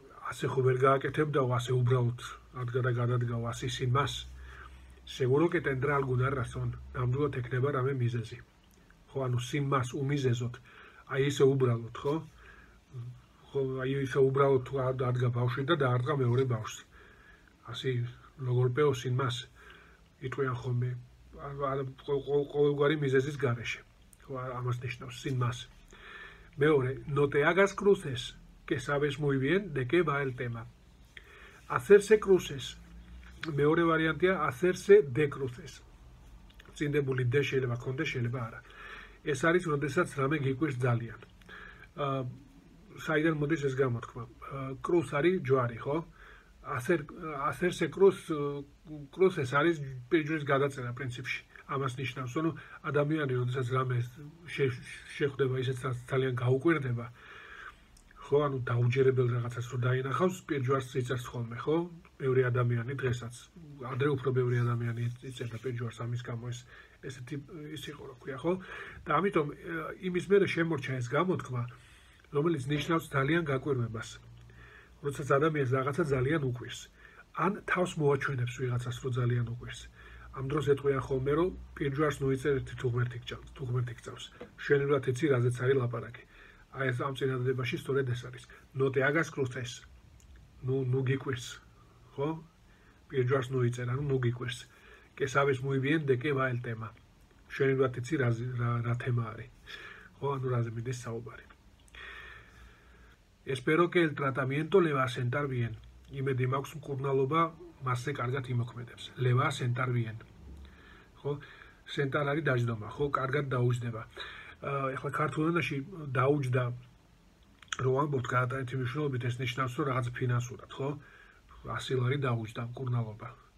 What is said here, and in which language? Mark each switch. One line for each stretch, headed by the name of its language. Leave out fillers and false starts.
Georgian: ასე ხო ვერ გააკეთებდაო, ასე უბრალოდ ადგა და გადადგაო, ასე
Spanish: sin más. Seguro que tendrá alguna razón.
Georgian: ნამდვილად ეკნება რამე მიზეზი. ხო, ანუ
Spanish: sin más
Georgian: უმიზეზოდ. აი ესე უბრალოდ, ხო? ხო, აი ესე უბრალოდ ადგა ბავშვი და დაარტყა მეორე ბავშვს. ასე
Spanish: lo golpeo sin más.
Georgian: იტყვიან ხოლმე ყოველგვარი მიზეზის გარეშე. ამას ნიშნავს sin más.
Spanish: მეორე, no te hagas cruces, que sabes muy bien de qué va el tema. Hacerse cruces.
Georgian: მეორე ვარიანტია
Spanish: hacerse de cruces.
Georgian: წინდებული de შეიძლება ქონდეს, შეიძლება არა. ეს არის, როდესაც რამე გიკვირს ძალიან. საიდან მოდის ეს გამოთქმა? cruz არის ჯვარი, ხო? hacerse cruces არის პირჯვრის გადაწერა პრინციპში. ამას ნიშნავს, რომ ადამიანი, როდესაც რამე შეხვდება, ისეც ძალიან გაუკვირდება, ხო, ანუ დაუჯერებელ რაღაცას რო დაინახავს, პირჯვარს იწერს ხოლმე, ხო? ბევრი ადამიანი დღესაც, ადრე უფრო ბევრი ადამიანი იწერდა პირჯვარს, ამის გამო ესეთი ის იყო, რა ქვია, ხო? და ამიტომ იმის მერე შემორჩა ეს გამოთქმა, რომელიც ნიშნავს ძალიან გაკვირვებას. როდესაც ადამიანს რაღაცა ძალიან უყვირს, ან თავს მოაჩვენებს ვიღაცას, რომ ძალიან უყვირს. ამ დროს ეტყვიან ხოლმე, რომ პირჯვარს ნუიწერ ერთი თუ ღმერთი გწავს. შენებრივად იცი, რაზეც არის ლაპარაკი. აი ეს ამ წინადადებაში სწორედ ეს არის.
Spanish: No te hagas cruces.
Georgian: ნუ გიყვირს, ხო? პირჯვარს ნუიწერ, ანუ ნუ გიყვირს.
Spanish: Que sabes muy bien de qué va el tema.
Georgian: შენებრივად იცი, რა თემა არის. ხო, ანუ რაზე მიდის საუბარი.
Spanish: Espero que el tratamiento le va a sentar bien.
Georgian: იმედი მაქვს მკურნალობა მასზე კარგად იმოქმედებს.
Spanish: Le va a sentar bien.
Georgian: ხო? sentar არის დაждома, ხო? კარგად დაუჯდება. ეხლა ქართულ ენაში დაუჯდა რო ამბობთ გადაეტი მნიშვნელობით ეს ნიშნავს რომ რაღაც ფინანსურად, ხო? 100 ლარი დაუჯდა მკურნალობა.